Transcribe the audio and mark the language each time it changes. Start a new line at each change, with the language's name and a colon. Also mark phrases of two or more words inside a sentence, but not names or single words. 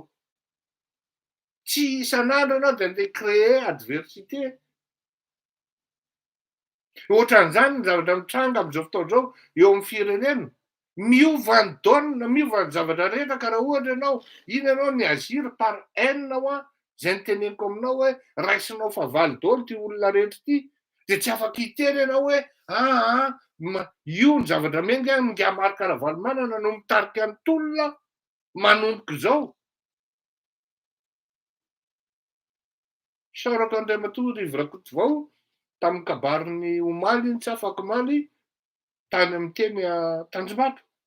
Malagasy: Tsy isan'andro ianao de andeha
French: créer adversité.
Malagasy: Ohatran'izany ny zavatra mitranga amin'izao fotoana izao eo amin'ny firenena. Miova ny daonina, miova ny zavatra rehetra ka raha ohatra ianao iny ianao ny
French: agir par haine
Malagasy: zay noteneniko aminao hoe raisinao fa valy daoly ty olona rehetra ty, de tsy afaka hitery ianao hoe io ny zavatra minga Marc Ravalomanana no mitarika ny tolona manomboka izao. Saorako Andriamatoa Rivirakotovao tamin'ny kabarin'ny omaly iny tsy afaka omaly tany amin'ny teny Tanjombato.